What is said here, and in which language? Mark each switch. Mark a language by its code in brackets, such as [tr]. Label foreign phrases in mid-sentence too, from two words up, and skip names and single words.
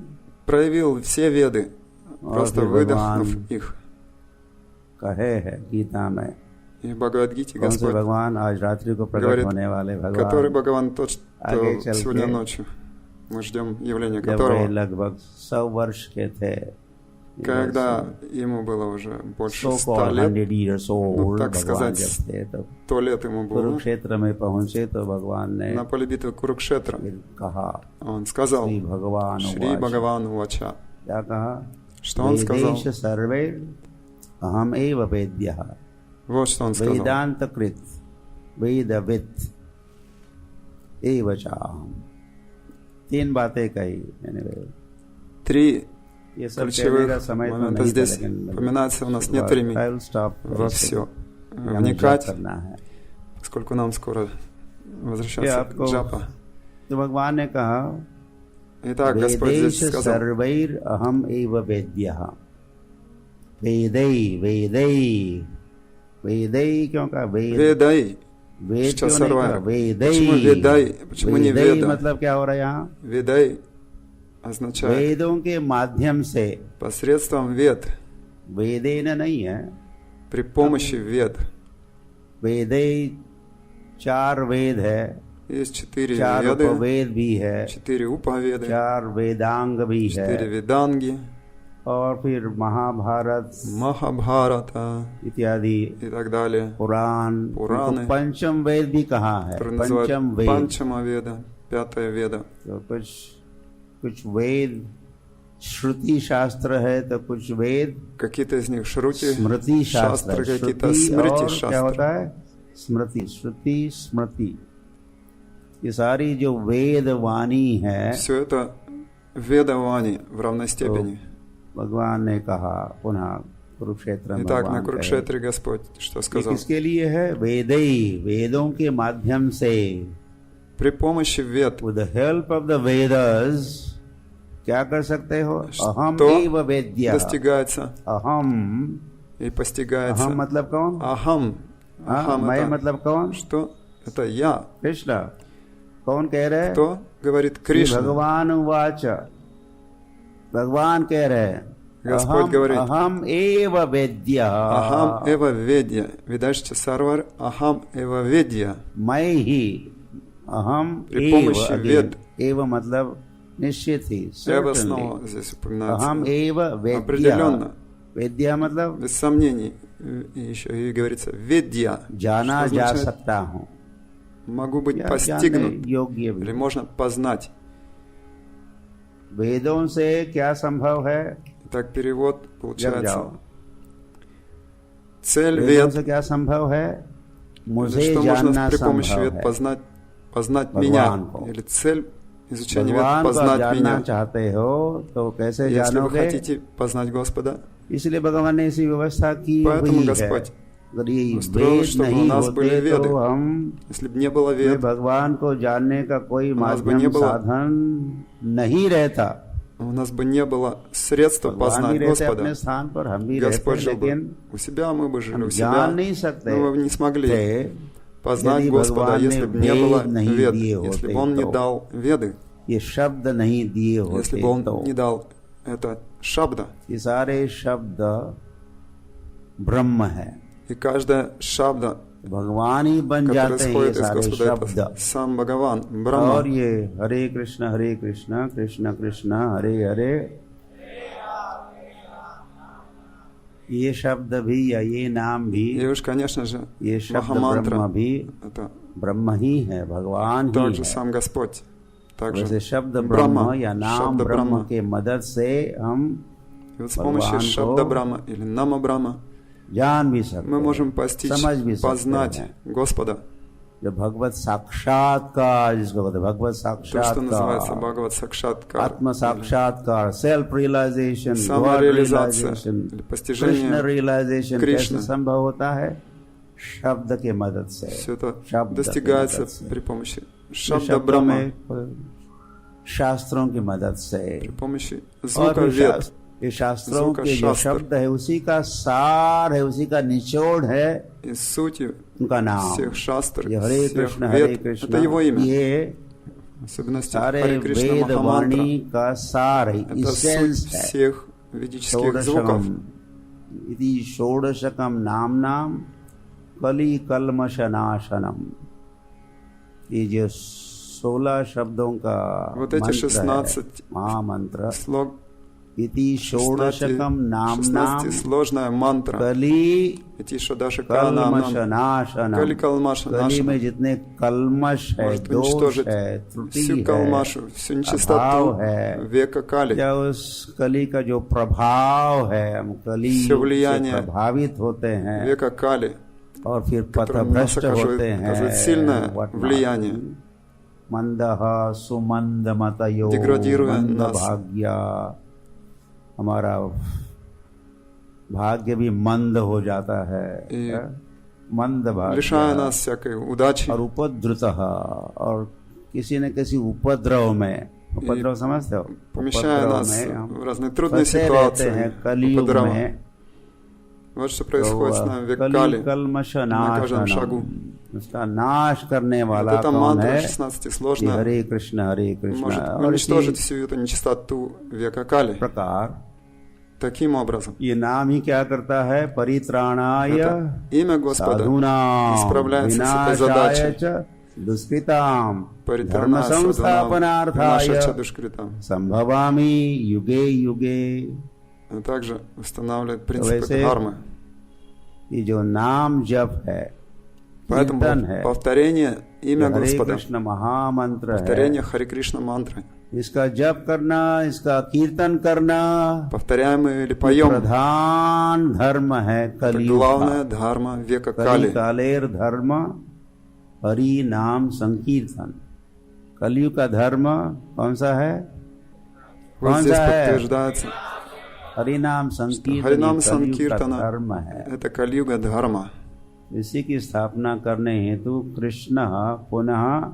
[ru] проявил все веды, [hi] और [ru] просто [hi] फिर [ru] выдохнув [hi] भगवान [ru] их. [hi] कहे है गीता में, [ru] И в Бхагавад-гите [hi] कौन से [ru] Господь [hi] भगवान? आज रात्रि को प्रकट [ru] говорит, [hi] होने वाले [ru] который [hi] भगवान, [ru] Бхагаван тот, что [hi] आगे चल [ru] сегодня [hi] के [ru] ночью мы ждем явления [hi] जब वे [ru] которого, [hi] लगभग 100 वर्ष के थे, [ru] когда ему было уже больше 100 100 лет, [en] 100 years old, [ru] так [hi] भगवान [ru] сказать, [hi] जब थे तो [ru] 100 лет ему было, [hi] कुरुक्षेत्र में पहुंचे तो भगवान ने [ru] на поле битвы Курукшетра, [hi] फिर कहा, [ru] он сказал, [hi] श्री भगवान [ru] Шри [hi] उवाच, [sa] भगवान् उवाच, [hi] क्या कहा? [ru] что он сказал? [sa] वेदेश सर्वे अहम एव वेद्यः, [ru] Вот что он сказал. [sa] वेदांत कृत वेदवित एव चाहम। [hi] 3 बातें कही मैंने। 3 ये सब कहने [ru] ключевых [hi] का समय तो [ru] момента [hi] नहीं था, [ru] здесь [hi] लेकिन [ru] упоминается, у нас нет времени [en] I will stop [ru] во все [hi] हमें [ru] вникать, [hi] जप करना है। [ru] поскольку нам скоро [hi] ये [ru] возвращаться [hi] आपको [ru] к джапа. [hi] तो भगवान ने कहा, [ru] Итак, Господь [hi] वेदेश [ru] здесь сказал, [sa] सर्वैर अहम एव वेद्यः। [hi] वेदै वेदै वेदै क्यों कहा? [ru] Ведай. [hi] वेद [ru] Сейчас [hi] क्यों नहीं कहा? [ru] сарвайра. [hi] वेदै। [ru] Почему ведай? Почему не [hi] वेदै [ru] веда? [hi] मतलब क्या हो रहा है यहाँ? [ru] Ведай означает [hi] वेदों के माध्यम से, [ru] посредством вед, [hi] वेदेन नहीं है, [ru] при помощи вед. [hi] वेदै 4 वेद है, [ru] Есть 4 4 веды, [hi] उपवेद भी है, [ru] 4 уповеды, [hi] 4 वेदांग भी 4 है, [ru] веданги, [hi] और फिर महाभारत, [ru] Махабхарата [hi] इत्यादि [ru] и так далее. [hi] पुराण, पुराण, पंचम वेद भी कहा है, [ru] Которые называют [hi] पंचम वेद। [ru] Панчама Веда, пятая Веда. [hi] तो कुछ वेद श्रुति शास्त्र है, तो कुछ वेद [ru] Какие-то из них Шрути, [hi] स्मृति शास्त्र [ru] шастры, [hi] है। [ru] какие-то [hi] श्रुति [ru] Смрити [hi] और क्या [ru] шастры. [hi] होता है? स्मृति, श्रुति, स्मृति। ये सारी जो वेद वाणी है, [ru] Все это Ведавани в равной степени. [hi] भगवान ने कहा पुनः कुरुक्षेत्र में। [ru] Итак, на [hi] भगवान [ru] Курукшетре Господь что [hi] कहे, ये [ru] сказал? [hi] किसके लिए है? वेदई, वेदों के माध्यम से, [ru] При помощи Вед, [en] with the help of the Vedas, [hi] क्या कर सकते हो? अहम [ru] что [sa] एव वेद्य। [ru] достигается [hi] अहम, [ru] и постигается? [hi] अहम मतलब कौन? [ru] Ахам. [hi] हाँ, [ru] Ахам [hi] मैं [ru] это [hi] मतलब कौन? [ru] что? Это я. [hi] कृष्ण। कौन कह रहे हैं? [ru] Кто говорит? [hi] श्री [ru] Кришна. [hi] भगवान उवाच, भगवान कह रहे हैं, [ru] Господь говорит, [sa] अहम एव वेद्य। अहम् एव वेद्यः। वेदैश्च सर्वैः। अहम् एव वेद्यः. [hi] मैं ही, अहम [ru] При [hi] एव, [ru] помощи [en] again, [ru] वेद. [hi] एव मतलब निश्चित ही, [ru] Эва [en] certainly। [ru] снова здесь упоминается. [sa] अहम एव वेद्य। [ru] Определенно. [hi] वेद्या मतलब [ru] Без сомнений. И еще и говорится ведья. [hi] जाना [ru] Что [hi] जा [ru] означает? [hi] सकता हूँ, [ru] Могу быть [hi] या [ru] постигнут. [hi] जानने योग्य भी। [ru] Или можно познать. [hi] वेदों से क्या संभव है? [ru] Так перевод [hi] जब [ru] получается. [hi] जाओ, [ru] Цель [hi] वेदों [ru] вед. [hi] से क्या संभव है? मुझे [ru] Что [hi] जानना [ru] можно при помощи [hi] संभव [ru] вед [hi] है। [ru] познать [hi] भगवान [ru] меня. [hi] को। [ru] Или цель изучения вед [hi] भगवान को [ru] познать [hi] जानना [ru] меня. [hi] चाहते हो तो कैसे [ru] Если вы [hi] जानोगे? [ru] хотите познать Господа, [hi] इसलिए भगवान ने ऐसी व्यवस्था की [ru] Поэтому [hi] हुई है। [ru] Господь [hi] अगर ये [ru] устроил, [hi] वेद [ru] чтобы у [hi] नहीं [ru] нас были [hi] होते [ru] वेды. [hi] तो हम [ru] если бы не было [hi] में [ru] вед, [hi] भगवान को जानने का कोई [ru] нас бы не [hi] माध्यम [ru] было. [hi] साधन नहीं रहता। [ru] у нас бы не было средства [hi] भगवान भी [ru] познать [hi] रहते अपने [ru] Господа. [hi] स्थान पर, हम भी रहते, [ru] Господь жил [hi] लेकिन [ru] бы у себя, мы бы жили [hi] हम [ru] у [hi] जान [ru] себя, [hi] नहीं सकते [ru] но мы бы не смогли [hi] थे [ru] познать [hi] यदि [ru] Господа, [hi] भगवान [ru] если [hi] ने [ru] бы не было [hi] वेद नहीं [ru] вед, [hi] दिए [ru] если [hi] होते [ru] бы Он не [hi] तो। [ru] дал веды, [hi] ये शब्द नहीं दिए [ru] если [hi] होते [ru] бы Он [hi] तो [ru] не дал это шабда. [hi] ये सारे शब्द ब्रह्म है। [ru] И каждая шабда, [hi] भगवान ही बन [ru] которая [hi] जाते हैं ये [ru] исходит из [hi] सारे [ru] Господа, [hi] शब्द। [ru] это сам Бхагаван, [hi] और [ru] Брахма. [hi] ये हरे कृष्ण कृष्ण कृष्ण हरे हरे, ये शब्द भी या ये नाम भी, [ru] И уж, конечно же, [hi] ये शब्द ब्रह्म [ru] Махамантра, [hi] भी [ru] это [hi] ब्रह्म ही है, भगवान ही [ru] также [hi] है। [ru] сам Господь. [hi] वैसे [ru] Также [hi] शब्द [ru] Брахма, [hi] ब्रह्म या नाम शब्द ब्रह्म [ru] Брахма. [hi] के मदद से हम [ru] И вот с помощью Бхагаван Шабда [hi] को [ru] Брахма или Нама Брахма [hi] जान भी सकते [ru] мы можем [hi] हैं, [ru] постичь, [hi] समझ भी सकते [ru] познать [hi] हैं। [ru] Господа. [hi] जो भगवत साक्षात्कार जिसको कहते हैं, भगवत [ru] То, что называется [hi] साक्षात्कार, [ru] Бхагават Сакшаткар, [hi] आत्म साक्षात्कार, [en] self realization, God [ru] самореализация [en] रियलाइजेशन, [ru] или [en] कृष्ण [ru] постижение [en] रियलाइजेशन [ru] Кришны. [hi] कैसे संभव होता है? शब्द के मदद से। [ru] Все это [hi] शब्द [ru] достигается [hi] के मदद से। [ru] при помощи [hi] ये [ru] Шабда [hi] शब्दों [ru] Брахма, [hi] में शास्त्रों की मदद से, [ru] при помощи [hi] और [ru] звука [hi] फिर [ru] вед, [hi] ये शास्त्रों [ru] звука [hi] के जो [ru] शास्त्र. [hi] शब्द है उसी का सार है, उसी का निचोड़ है [ru] и сутью [hi] उनका नाम। [ru] всех шастр, [hi] ये हरे [ru] всех [hi] कृष्ण [ru] вед, это его имя. [hi] ये [ru] Особенности [hi] सारे [ru] Харе Кришна [hi] वेद [ru] Махамантра. [hi] वाणी का सार है, [ru] Это суть [hi] इसेंस है। [ru] всех ведических звуков. [sa] षोडशकम इति षोडशकम नाम कली कल्मशनाशनम। [hi] ये जो 16 शब्दों का [ru] Вот эти [hi] मंत्र [ru] 16 [hi] है, महामंत्र, [ru] слог, [sa] इति षोडशकम नाम [ru] 16-сложная мантра. [sa] कली [ru] Эти Шадаша Канам, [sa] कल्मशनाशनम। कलि कल्मष [hi] कली में [ru] Нашана. [hi] जितने कल्मश है, [ru] Может [hi] दोष [ru] уничтожить [hi] है, त्रुटि [ru] всю [hi] है, [ru] калмашу, всю [hi] अभाव [ru] нечистоту [hi] है, [ru] века Кали. [hi] या उस कली का जो प्रभाव है, हम कली [ru] все [hi] से [ru] влияние [hi] प्रभावित होते हैं [ru] века Кали, [hi] और फिर [ru] которое на нас [hi] पथभ्रष्ट होते [ru] оказывает [hi] हैं। [ru] сильное [en] whatnot. [ru] влияние, [sa] मंदः सुमंदमतयो [ru] Деградируя [sa] मंद [ru] нас. [sa] भाग्या, [hi] हमारा भाग्य भी मंद हो जाता है, [ru] И [hi] मंद [ru] лишая [hi] भाग्य [ru] нас всякой удачи. [hi] और उपद्रुतः, और किसी न किसी उपद्रव में, उपद्रव समझते हो, [ru] Помещая [hi] उपद्रव [ru] нас [hi] में हम [ru] в разные трудные [hi] फंसे रहते हैं [ru] ситуации, [hi] कलयुग [ru] उपद्रवा. [hi] में। [ru] Вот что происходит с нами в век [hi] कली [ru] Кали. [hi] कल्मश [ru] на каждом шагу. [hi] नाशनम, उसका नाश करने [ru] Вот [hi] वाला [ru] эта [hi] कौन [ru] мантра [hi] है? [ru] 16-сложная [hi] हरे कृष्ण [ru] может [hi] और [ru] уничтожить [hi] इसी [ru] всю эту нечистоту века Кали. [hi] प्रकार [ru] Таким образом, [hi] ये नाम ही क्या करता है? [sa] परित्राणाय [ru] это имя Господа [sa] साधूनां [ru] справляется с этой [sa] विनाशाय [ru] задачей. [sa] च दुष्कृतां धर्म [ru] Паритарна [sa] संस्थापनार्थाय नाशा च दुष्कृता. संभवामि युगे युगे [ru] а также устанавливает принципы [hi] वैसे [ru] дхармы. [hi] ये जो नाम जप है, [ru] Поэтому [hi] कीर्तन है, [ru] повторение имя [hi] हरे [ru] Господа, [hi] कृष्ण महामंत्र है, [ru] повторение Харе Кришна мантры, [hi] इसका जप करना, इसका कीर्तन करना [ru] повторяем или поем, [hi] प्रधान धर्म है [ru] это [hi] कलियुग [ru] главная [hi] का। [ru] дхарма века [hi] कली [ru] Кали. [bn] কালের ধর্ম হরি নাম সংকীর্তন। [hi] कलयुग का धर्म कौन सा है? [ru] Вот [hi] कौन [ru] здесь [hi] सा है? [ru] подтверждается, [hi] हरि नाम संकीर्तन [ru] Харинам [hi] ये कलयुग का [ru] Санкиртана [hi] धर्म है। — [ru] это Кали-юга дхарма. [hi] इसी की स्थापना करने हेतु कृष्ण पुनः